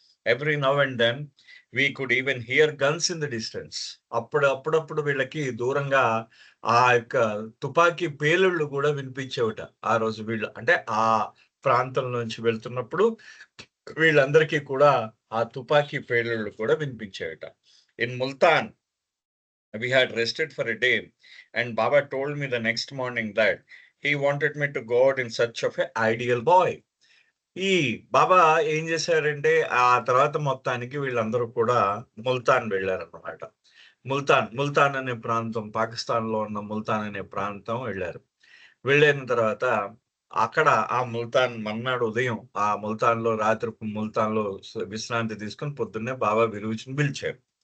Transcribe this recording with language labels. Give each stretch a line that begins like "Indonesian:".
English: Every now and then we could even hear guns in the distance.
Telugu: అప్పుడప్పుడు వీళ్ళకి దూరంగా ఆ యొక్క తుపాకీ పేలుళ్ళు కూడా వినిపించేవట. ఆ రోజు వీళ్ళు అంటే ఆ ప్రాంతం నుంచి వెళ్తున్నప్పుడు వీళ్ళందరికీ కూడా ఆ తుపాకీ పేలుళ్ళు కూడా వినిపించేవట.
English: In Multan we had rested for a day and Baba told me the next morning that he wanted me to go out in search of an ideal boy.
Telugu: ఈ బాబా ఏం చేశారంటే ఆ తర్వాత మొత్తానికి వీళ్ళందరూ కూడా ముల్తాన్ వెళ్ళారన్నమాట. ముల్తాన్ అనే ప్రాంతం, పాకిస్తాన్ లో ఉన్న ముల్తాన్ అనే ప్రాంతం వెళ్ళారు. వెళ్ళిన తర్వాత అక్కడ ఆ ముల్తాన్ మన్నాడు ఉదయం ఆ రాత్రి ముల్తాన్ లో విశ్రాంతి తీసుకుని పొద్దున్నే బాబా విరుచుని పిలిచారు.